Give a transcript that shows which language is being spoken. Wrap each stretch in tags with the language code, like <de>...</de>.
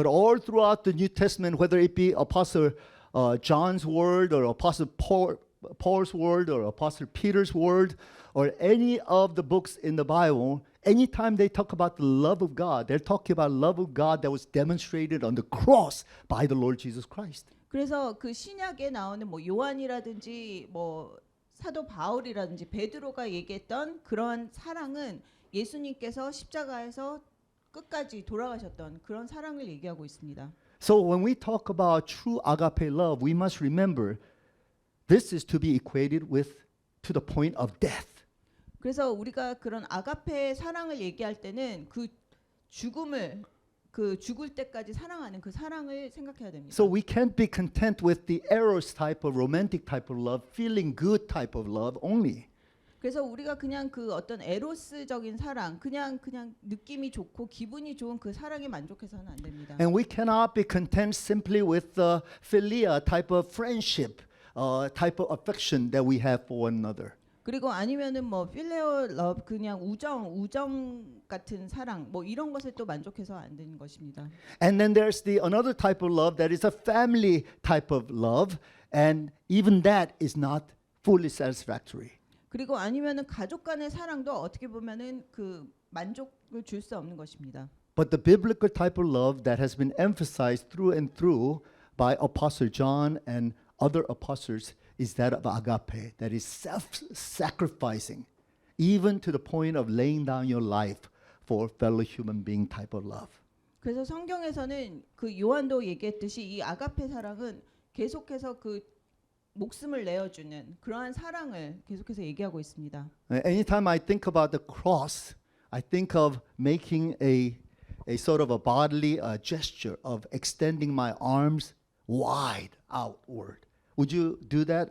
<en>But all throughout the New Testament, whether it be Apostle John's word or Apostle Paul's word or Apostle Peter's word or any of the books in the Bible, anytime they talk about the love of God, they're talking about love of God that was demonstrated on the cross by the Lord Jesus Christ.</en> <ko>그래서 그 신약에 나오는 뭐 요한이라든지 뭐 사도 바울이라든지 베드로가 얘기했던 그러한 사랑은 예수님께서 십자가에서 끝까지 돌아가셨던 그런 사랑을 얘기하고 있습니다.</ko> <en>So when we talk about true agape love, we must remember this is to be equated with to the point of death.</en> <ko>그래서 우리가 그런 아가페의 사랑을 얘기할 때는 그 죽음을 그 죽을 때까지 사랑하는 그 사랑을 생각해야 됩니다.</ko> <en>So we can't be content with the eros type of romantic type of love, feeling good type of love only.</en> <ko>그래서 우리가 그냥 그 어떤 에로스적인 사랑, 그냥 느낌이 좋고 기분이 좋은 그 사랑에 만족해서는 안 됩니다.</ko> <en>And we cannot be content simply with the philia type of friendship, type of affection that we have for one another.</en> <ko>그리고 아니면은 뭐 필레오 러브 그냥 우정 같은 사랑 뭐 이런 것에 또 만족해서 안 되는 것입니다.</ko> <en>And then there's the another type of love that is a family type of love, and even that is not fully satisfactory.</en> <ko>그리고 아니면은 가족 간의 사랑도 어떻게 보면은 그 만족을 줄 수 없는 것입니다.</ko> <en>But the biblical type of love that has been emphasized through and through by Apostle John and other apostles is that of agape, that is self-sacrificing, even to the point of laying down your life for fellow human being type of love.</en> <ko>그래서 성경에서는 그 요한도 얘기했듯이 이 아가페 사랑은 계속해서 그 목숨을 내어주는 그러한 사랑을 계속해서 얘기하고 있습니다.</ko> <en>Anytime I think about the cross, I think of making a sort of a bodily gesture of extending my arms wide outward. Would you do that?</en>